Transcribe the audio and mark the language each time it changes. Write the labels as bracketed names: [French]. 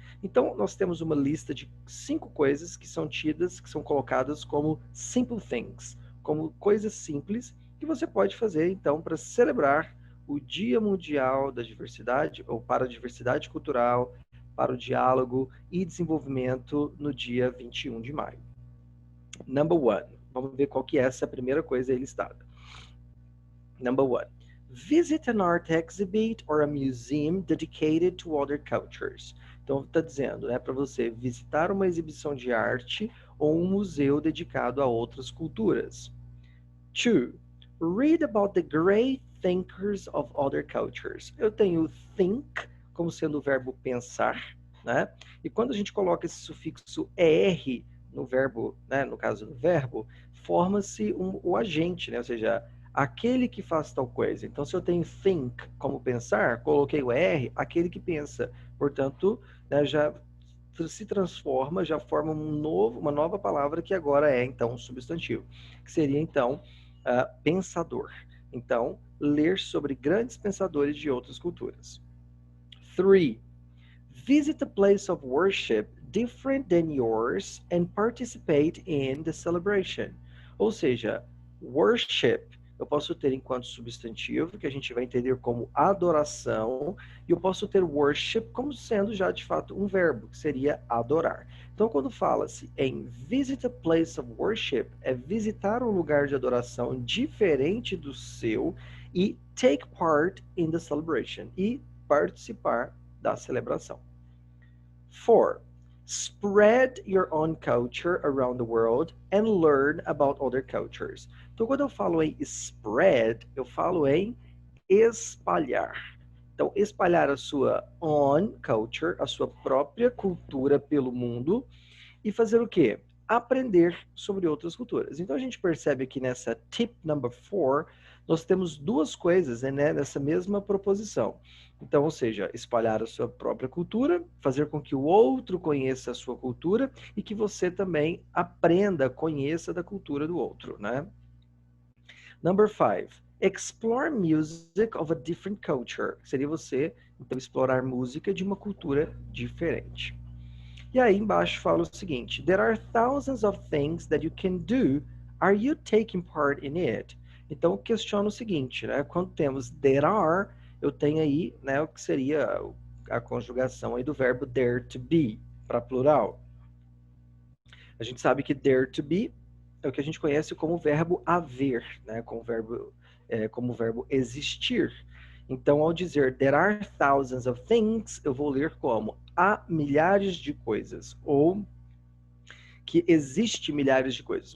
[Portuguese] Então, nós temos uma lista de 5 coisas que são tidas, que são colocadas como [English] simple things, [Portuguese] como coisas simples que você pode fazer, então, para celebrar o Dia Mundial da Diversidade, ou para a Diversidade Cultural, para o Diálogo e Desenvolvimento no dia 21 de maio. [English] Number one. [Portuguese] Vamos ver qual que é essa primeira coisa aí listada. [English] Number one. Visit an art exhibit or a museum dedicated to other cultures. [Portuguese] Então, está dizendo, né, para você visitar uma exibição de arte ou um museu dedicado a outras culturas. [English] Two. Read about the great thinkers of other cultures. [Portuguese] Eu tenho think como sendo o verbo pensar, né? E quando a gente coloca esse sufixo er no verbo, né, no caso do verbo, forma-se o agente, né? Ou seja, aquele que faz tal coisa. Então, se eu tenho think como pensar, coloquei o er, aquele que pensa. Portanto, né, já se transforma, já forma uma nova palavra que agora é, então, um substantivo. Que seria, então, pensador. Então, ler sobre grandes pensadores de outras culturas. 3. [English] Visit a place of worship different than yours and participate in the celebration. [Portuguese] Ou seja, worship eu posso ter enquanto substantivo, que a gente vai entender como adoração, e eu posso ter worship como sendo já de fato um verbo, que seria adorar. Então, quando fala-se em [English] visit a place of worship, [Portuguese] é visitar um lugar de adoração diferente do seu e [English] take part in the celebration, [Portuguese] e participar da celebração. 4. [English] Spread your own culture around the world and learn about other cultures. [Portuguese] Então, quando eu falo em spread, eu falo em espalhar. Então, espalhar a sua [English] own culture, [Portuguese] a sua própria cultura pelo mundo e fazer o quê? Aprender sobre outras culturas. Então, a gente percebe aqui nessa tip number 4, nós temos duas coisas, né, nessa mesma proposição. Então, ou seja, espalhar a sua própria cultura, fazer com que o outro conheça a sua cultura e que você também aprenda, conheça da cultura do outro, né? [English] Number 5. Explore music of a different culture. [Portuguese] Seria você, então, explorar música de uma cultura diferente. E aí embaixo fala o seguinte: [English] There are thousands of things that you can do. Are you taking part in it? [Portuguese] Então questiona o seguinte, né? Quando temos there are, eu tenho aí, né, o que seria a conjugação aí do verbo there to be para plural. A gente sabe que there to be é o que a gente conhece como verbo haver, né? Como verbo existir. Então, ao dizer [English] there are thousands of things, [Portuguese] eu vou ler como há milhares de coisas, ou que existe milhares de coisas.